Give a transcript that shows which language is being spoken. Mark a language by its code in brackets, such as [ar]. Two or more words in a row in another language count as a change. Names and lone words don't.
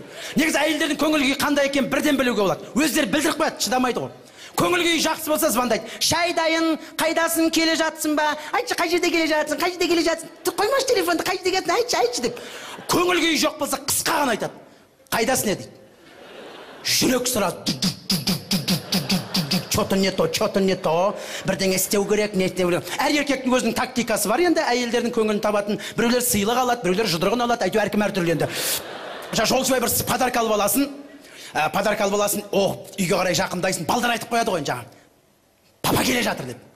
[kk] Негізі әйелдердің көңіл-күйі қандай екен бірден білуге болады. Өздері білдіріп қояды, шыдамайды ғой. Көңіл-күйі жақсы болса звондайды. Шай дайын, қайдасың, келе жатсың ба? Айтшы, қай жерде келе жатсың? Қай жерде келе жатсың? Қоймашы телефонды, қай жерде келесің? Айтшы деп. Көңіл-күйі жоқ болса қысқа ғана айтады. Қайдасың дейді. Жүрек сұрады. [ru] Что-то не то, [kk] бірдеңе істеу керек, не істеу керек. Әр еркектің өзінің тактикасы бар енді, әйелдердің көңілін табатын. Біреулер сыйлық алады, біреулер жұдырығын алады, әйтеуір әркім әртүрлі енді. Жолшыбай бір подарка алып аласың. Подарка алып аласың, үйге қарай жақындайсың, балдар айтып қояды ғой жаңа. Папа келе жатыр деп.